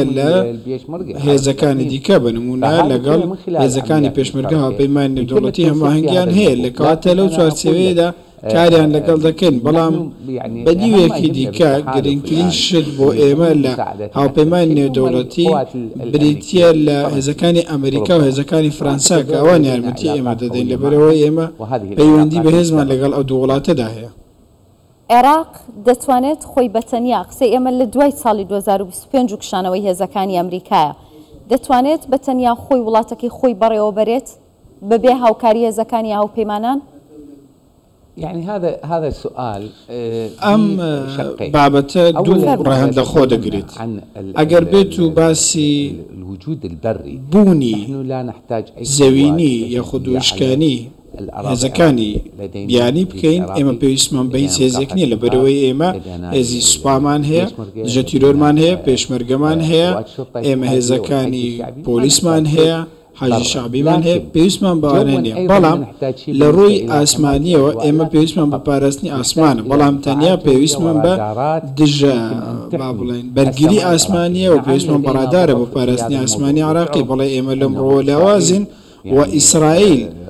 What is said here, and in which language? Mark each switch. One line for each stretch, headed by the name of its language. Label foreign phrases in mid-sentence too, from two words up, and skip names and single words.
Central Kurdish: لە هێزەکانی دیکە بنمونە لەگەڵ هێزەکانی پێشمەرگە هاوپەیمانی نێودەوڵەتی هەماهەنگیان هەیە لە کەواتە لەو چوارچێوەیەدا کاریان لەگەڵ دەکەن بەڵام بەدیوێکی دیکە گرنگترین شت بۆ ئێمە لە هاوپەیمانی نێودەوڵەتی بریتیە لە هێزەکانی ئەمریکا و هێزەکانی فەرەنسا کە ئەوان یارمەتی ئێمە دەدەین لەبەرەوەی ئێمە پەیوەندی بە هێزمان لەگەڵ ئەو دوو وڵاتەدا هەیە. عێراق دەتوانێت خۆی بەتەنیا قسەی ئێمە لە دوای ساڵی 2025 و کشانەوەی هێزەکانی ئەمریکایە دەتوانێت بەتەنیا خۆی وڵاتەکەی خۆی بەڕێوە بەرێت بەبێ هاوکاری هێزەکانی هاوپەیمانان؟
Arabic: يعني هذا السؤال
Central Kurdish: بابەتە دوو ڕەهەندە خۆ دەگرێت ئەگەر بێت و باسی بوونی زەوینی یاخود وشکانی هێزەکانی بیانی بکەین ئێمە پێویستمان بە هیچ هێزێک نییە لەبەرەوەی ئێمە هێزی سوپامان هەیە دژە تیرۆرمان هەیە پێشمەرگەمان هەیە ئێمە هێزەکانی پۆلیسمان هەیە حاجی شعبیمان هەیە پێویستمان بەوانە نییە بەڵام لە ڕووی ئاسمانیەوە ئێمە پێویستمان بە پاراستنی ئاسمانە بەڵام تەنیا پێویستمان بە دژە با بڵێن بەرگری ئاسمانیە و پێویستمان بەڕادارە بۆ پاراستنی ئاسمانی عراقی بەڵێ ئێمە لەم ڕۆ لاوازین و ئیسرائیل